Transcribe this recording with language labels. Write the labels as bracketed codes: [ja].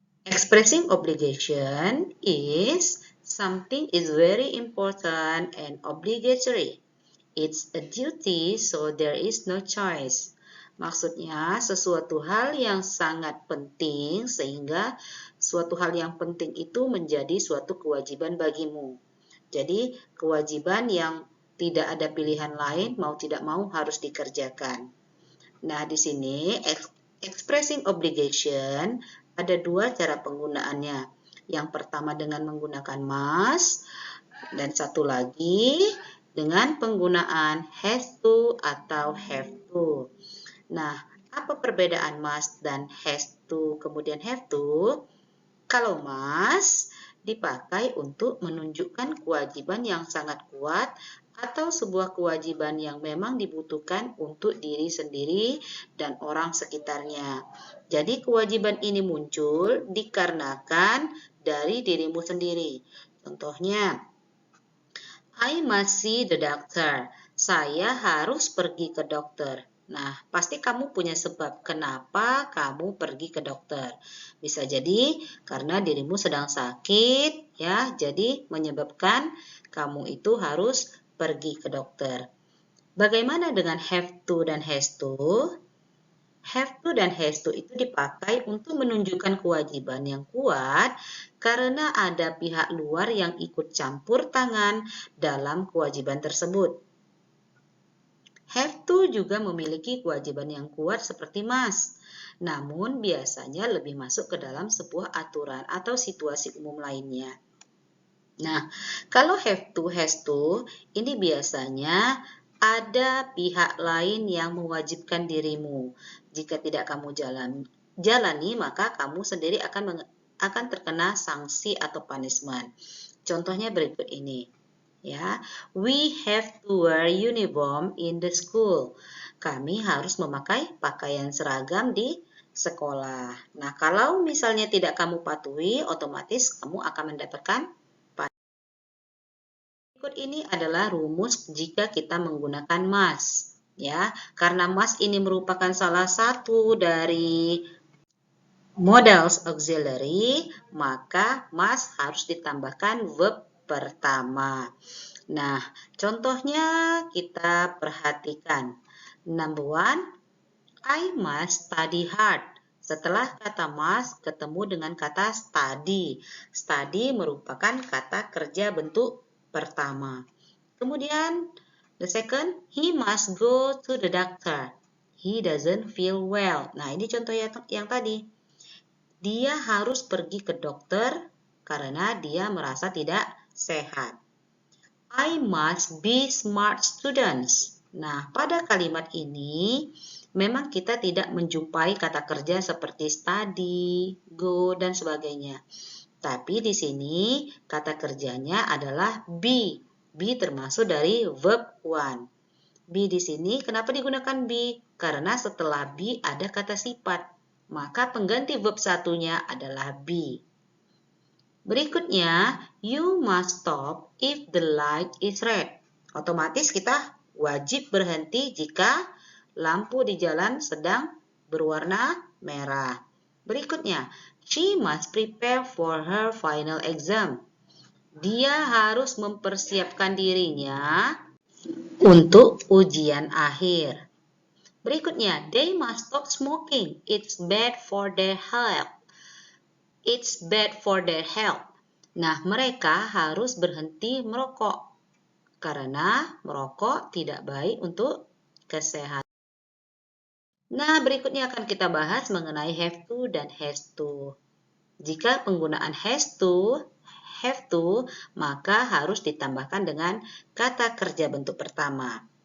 [en] Expressing obligation is something is very important and obligatory. It's a duty, so there is no choice. [id] Maksudnya, sesuatu hal yang sangat penting sehingga suatu hal yang penting itu menjadi suatu kewajiban bagimu. Jadi, kewajiban yang tidak ada pilihan lain, mau tidak mau harus dikerjakan. Nah, di sini expressing obligation ada dua cara penggunaannya. Yang pertama dengan menggunakan must, dan satu lagi dengan penggunaan has to atau have to. Nah, apa perbedaan must dan has to kemudian have to? Kalau must dipakai untuk menunjukkan kewajiban yang sangat kuat atau sebuah kewajiban yang memang dibutuhkan untuk diri sendiri dan orang sekitarnya. Jadi kewajiban ini muncul dikarenakan dari dirimu sendiri. Contohnya, [en] I must see the doctor. [id] Saya harus pergi ke dokter. Nah, pasti kamu punya sebab kenapa kamu pergi ke dokter. Bisa jadi karena dirimu sedang sakit, ya, jadi menyebabkan kamu itu harus pergi ke dokter. Bagaimana dengan have to dan has to? Have to dan has to itu dipakai untuk menunjukkan kewajiban yang kuat karena ada pihak luar yang ikut campur tangan dalam kewajiban tersebut. Have to juga memiliki kewajiban yang kuat seperti must, namun biasanya lebih masuk ke dalam sebuah aturan atau situasi umum lainnya. Nah, kalau have to, has to, ini biasanya ada pihak lain yang mewajibkan dirimu. Jika tidak kamu jalani, maka kamu sendiri akan terkena sanksi atau punishment. Contohnya berikut ini. Ya, [en] we have to wear uniform in the school. [id] Kami harus memakai pakaian seragam di sekolah. Nah, kalau misalnya tidak kamu patuhi, otomatis kamu akan mendapatkan. Berikut ini adalah rumus jika kita menggunakan must. Ya, karena must ini merupakan salah satu dari modals auxiliary, maka must harus ditambahkan verb pertama. Nah, contohnya kita perhatikan. [en] Number one, I must study hard. [id] Setelah kata must ketemu dengan kata study. Study merupakan kata kerja bentuk pertama. Kemudian, [en] the second, he must go to the doctor. He doesn't feel well. [id] Nah, ini contoh yang tadi. Dia harus pergi ke dokter karena dia merasa tidak sehat. [en] I must be smart students. [id] Nah, pada kalimat ini memang kita tidak menjumpai kata kerja seperti study, go, dan sebagainya. Tapi di sini kata kerjanya adalah be. Be termasuk dari verb one. Be di sini kenapa digunakan be? Karena setelah be ada kata sifat. Maka pengganti verb satunya adalah be. Berikutnya, [en] you must stop if the light is red. [id] Otomatis kita wajib berhenti jika lampu di jalan sedang berwarna merah. Berikutnya, [en] she must prepare for her final exam. [id] Dia harus mempersiapkan dirinya untuk ujian akhir. Berikutnya, [en] they must stop smoking. It's bad for their health. It's bad for their health. [id] Nah, mereka harus berhenti merokok karena merokok tidak baik untuk kesehatan. Nah, berikutnya akan kita bahas mengenai have to dan has to. Jika penggunaan has to, have to, maka harus ditambahkan dengan kata kerja bentuk pertama.